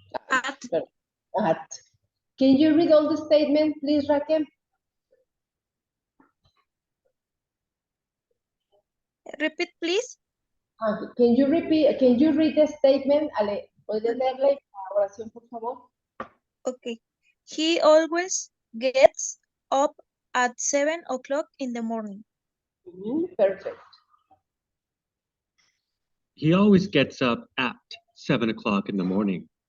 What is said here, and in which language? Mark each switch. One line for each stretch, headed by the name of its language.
English: At. At. Can you read all the statement, please, Raquel? Repeat, please. Can you repeat? Can you read the statement?
Spanish: Ale, ¿puedes leerle la oración, por favor?
English: Okay. He always gets up at 7 o'clock in the morning. Perfect. He always gets up at 7 o'clock in the morning.